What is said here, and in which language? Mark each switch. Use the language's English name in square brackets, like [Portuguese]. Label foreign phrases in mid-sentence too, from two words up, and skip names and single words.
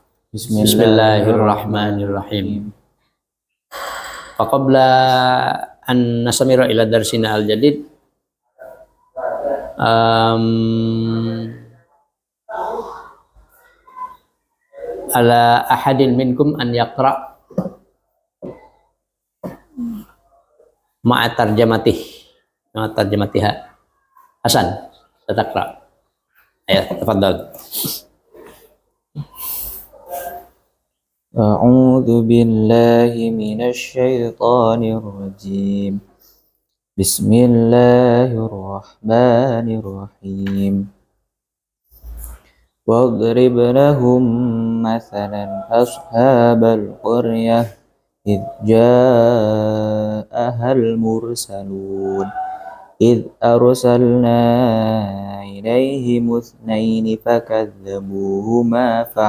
[Arabic] بسم الله الرحمن الرحيم. فقبل أن نسامر إلى درسنا الجديد، على أحد منكم أن يقرأ مع ترجمتها. حسن، تقرأ. Ayo, تفضل. أعوذ بالله من الشيطان الرجيم. بسم الله الرحمن الرحيم. واضرب لهم مثلا أصحاب القرية إذ جاءها المرسلون إذ أرسلنا إليهم اثنين فكذبوهما